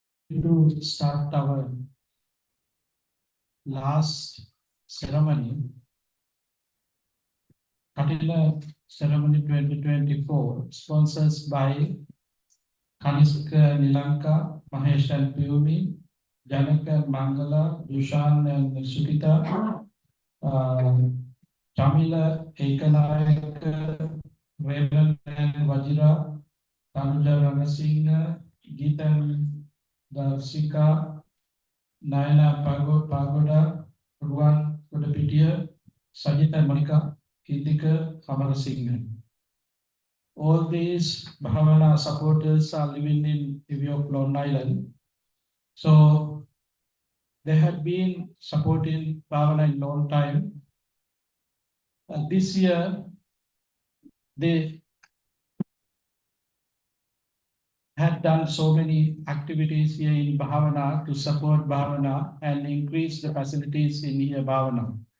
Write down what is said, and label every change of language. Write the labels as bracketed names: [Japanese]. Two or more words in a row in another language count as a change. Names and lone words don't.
[English] to start our last ceremony, Katina Ceremony 2024, sponsors by Kaniska Nilanka, Mahesh and Piyumi, Janaka Mangala, Dushan and Sukita, Jamila Ekanayaka, Raven and Vajira, Tanuja Ranasinghe, Geetan Darsika, Naina Pagoda, Ruan Kudapitia, Sajita Monica, Hithika Amarasinghe. All these Bhavana supporters are living in Ivio Long Island. So they had been supporting Bhavana in long time. This year, they had done so many activities here in Bhavana to support Bhavana and increase the facilities in here Bhavana.